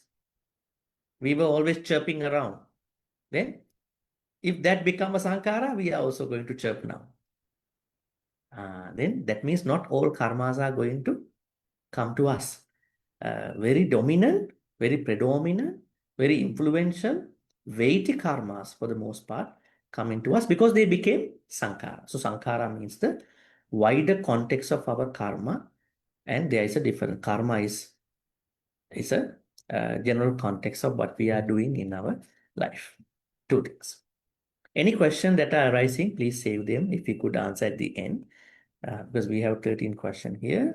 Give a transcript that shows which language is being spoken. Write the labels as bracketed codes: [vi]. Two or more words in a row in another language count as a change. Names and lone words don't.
[en] We were always chirping around. Then if that becomes a sankhara, we are also going to chirp now. Then that means not all karmas are going to come to us. Very dominant, very predominant, very influential, weighty karmas for the most part come into us because they became sankhara. So sankhara means the wider context of our karma, and there is a different karma is a general context of what we are doing in our life. Two things. Any question that are arising, please save them if you could answer at the end, because we have 13 questions here.